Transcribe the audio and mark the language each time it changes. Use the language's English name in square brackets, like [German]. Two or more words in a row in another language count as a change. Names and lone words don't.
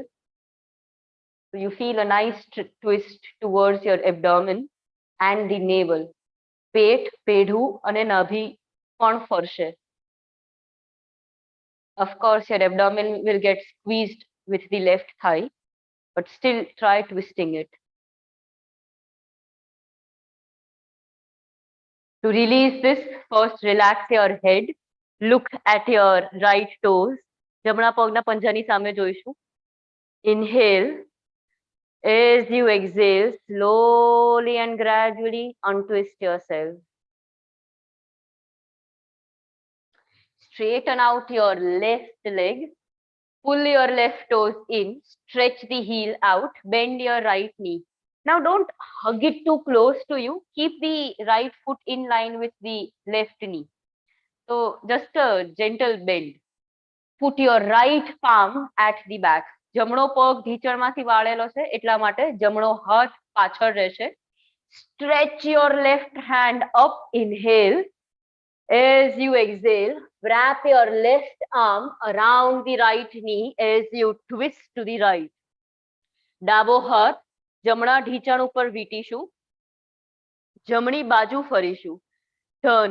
[English] So you feel a nice twist towards your abdomen and the navel. [Gujarati] પેટ, પેઢું અને નાભી પણ ફરશે. [English] Of course, your abdomen will get squeezed with the left thigh, but still try twisting it. To release this, first relax your head. Look at your right toes. [Gujarati] જમણા પગના પંજાની સામે જોઈશું. [English] Inhale. As you exhale, slowly and gradually untwist yourself. Straighten out your left leg. Pull your left toes in. Stretch the heel out. Bend your right knee. Now don't hug it too close to you. Keep the right foot in line with the left knee. So just a gentle bend. Put your right palm at the back. [Gujarati] જમણો પગ ઢીચણમાંથી વાળેલો છે એટલા માટે જમણો હાથ પાછળ રહેશે. [English] Stretch your left hand up. Inhale. As you exhale, wrap your left arm around the right knee as you twist to the right. [Gujarati] ડાબો હાથ જમણા ઢીચણ ઉપર વીટીશું. જમણી બાજુ ફરીશું. [English] Turn.